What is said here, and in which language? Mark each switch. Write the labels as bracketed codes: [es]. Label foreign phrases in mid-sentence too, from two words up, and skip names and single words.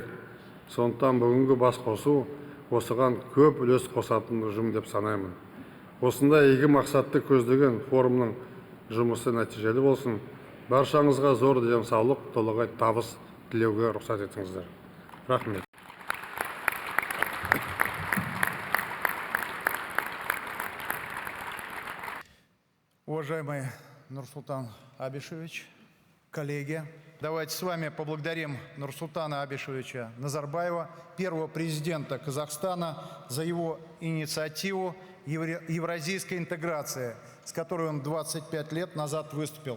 [kk] Сондықтан бүгінгі басқосу осыған көп үлес қосатын ұжым деп санаймын. Осындай игі мақсатты көздеген форумның жұмысы нәтижелі болсын. Баршаңызға зор денсаулық, толағай табыс тілеуге рұқсат етіңіздер. Рахмет. [ru] Уважаемый Нурсултан Абишевич, коллеги, давайте с вами поблагодарим Нурсултана Абишевича Назарбаева, первого президента Казахстана, за его инициативу евразийской интеграции, с которой он 25 лет назад выступил.